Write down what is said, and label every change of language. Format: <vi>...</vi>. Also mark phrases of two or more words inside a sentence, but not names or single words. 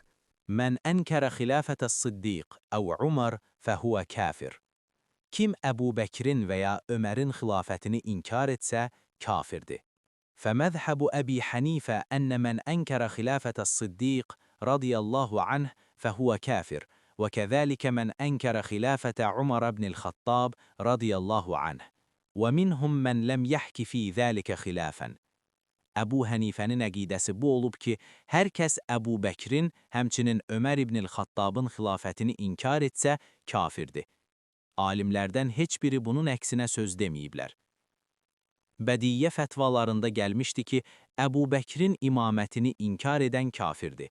<ar>من أنكر خلافة الصديق أو عمر فهو كافر.</ar> <az>Kim Əbu Bəkirin və ya Ömərin xilafətini inkar etsə, kafirdir.</az> <ar>فمذهب أبي حنيفة أن من أنكر خلافة الصديق رضي الله عنه فهو كافر. وكذلك من أنكر خلافة عمر بن الخطاب رضي الله عنه ومنهم من لم يحكي في ذلك خلافا.</ar> <az>Əbu Hənifənin əqidəsi bu olub ki, hər kəs Əbu Bəkrin, həmçinin Ömər ibn Xattabın xilafətini inkar etsə, kafirdir. Alimlərdən heç biri bunun əksinə söz deməyiblər. Bədiyyə fətvalarında gəlmişdi ki, Əbu Bəkrin imamətini inkar edən kafirdir.</az>